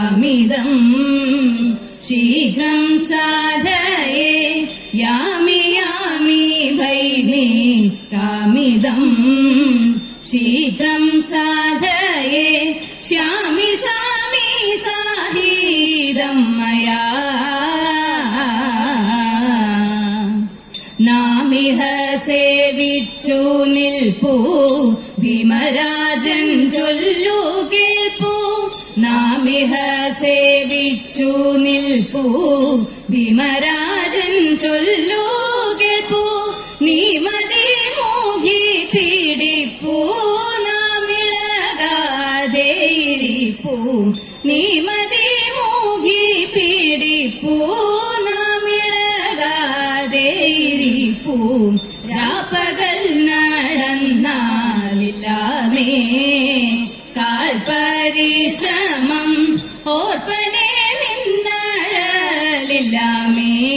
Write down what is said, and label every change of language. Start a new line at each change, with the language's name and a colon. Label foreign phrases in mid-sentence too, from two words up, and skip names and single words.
Sanskrit: कामिदं शीघ्रं साधये यामि यामि भैमि कामिदं शीघ्रं साधये श्यामि सामि साहीदं मया
Malayalam: നാമിഹ സേവിച്ചു നിൽപ്പു ഭീമരാജൻ चൊല്ലു കേൾപ്പു നാമിഹ സേവിച്ചു നിൽപ്പു ഭീമരാജൻ ചൊല്ലു കേൾപ്പു നീ മതി മോഹി പീഡിപ്പു നാമിളകാതെയിരിപ്പു നീ മതി മോഹി പീഡിപ്പു നാമിളകാതെയിരിപ്പു രാപ്പകൽ നടന്നാലില്ലാമേ കാൽപരിശ്രമം ഓർപ്പനെ നിന്നഴലില്ലാമേ